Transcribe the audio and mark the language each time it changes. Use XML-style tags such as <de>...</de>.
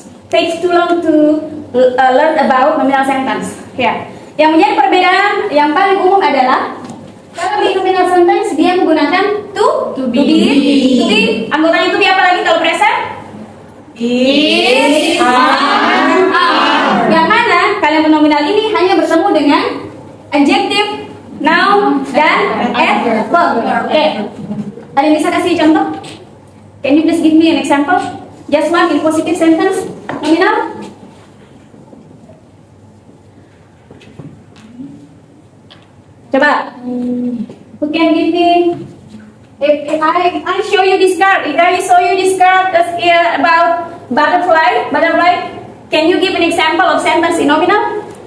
<en>Takes too long to learn about nominal sentence.</en> <id>Ya. Yang menjadi perbedaan yang paling umum adalah kalau di nominal sentence dia menggunakan to be. Anggotanya to be apa lagi kalau present?</id> <en>Is, are.</en> <id>Yang mana kalimat nominal ini hanya bertemu dengan adjective, noun, dan adverb. Oke. Ada yang bisa kasih contoh?</id> <en>Can you please give me an example? Just one in positive sentence nominal.</en> <id>Coba.</id> <en>Who can give me? If I show you this card, if I show you this card about butterfly, can you give an example of sentence in nominal?</en>